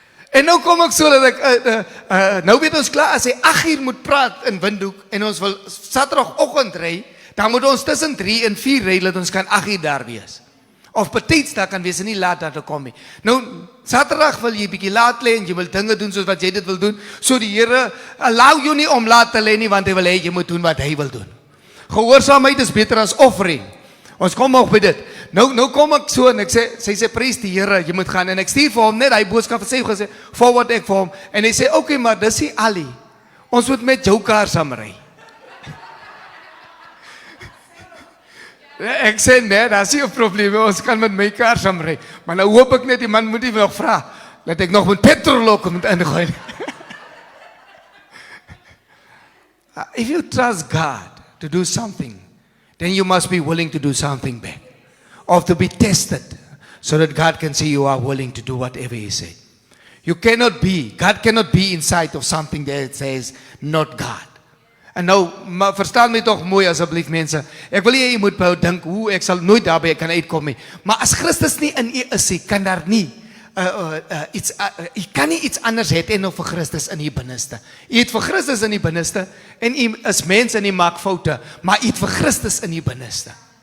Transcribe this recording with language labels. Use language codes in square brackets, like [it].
[af] En nou kom ek so dat ek, nou weet ons klaar, as hy 8 uur moet praat in Windhoek, en ons wil Saterdagoggend ry, dan moet ons tussen 3 en 4 ry, dat ons kan 8 uur daar wees. Of betyds daar kan wees, en nie laat daar te kom nie. Nou, Saterdag wil jy bietjie laat lê, en jy wil dinge doen soos wat jy dit wil doen, so die Here allow jou nie om laat te lê nie, want hy wil hê jy moet doen wat hy wil doen. Gehoorsaamheid is beter as offering. Ons kom ook by dit. Nou kom ek so, en ek sy sê, prys die Here, jy moet gaan, en ek stuur vir hom net, hy boodskap sê, gesê, forward ek vir hom, en hy sê, okay, maar dis nie Ali, ons moet met jou kaar saam ry. Ek sê, nee, daar is nie 'n probleem, ons kan met my kaar saam ry, maar nou hoop ek net, die man moet nie nog vra, dat ek nog met petrol ook moet ingooi. [en] If you trust God to do something, then you must be willing to do something back. Or to be tested, so that God can see you are willing to do whatever He said. God cannot be inside of something that says, not God. [af] En nou, maar verstaan my toch mooi asseblief mense. Ek wil jy moet dink hoe ek sal nooit daarby kan uitkom nie. Maar as Christus nie in u is nie, kan daar nie jy kan nie iets anders het en of vir Christus in die binneste. Jy het vir Christus in die binneste en jy is mens en jy maak foute, maar jy het vir Christus in die binneste.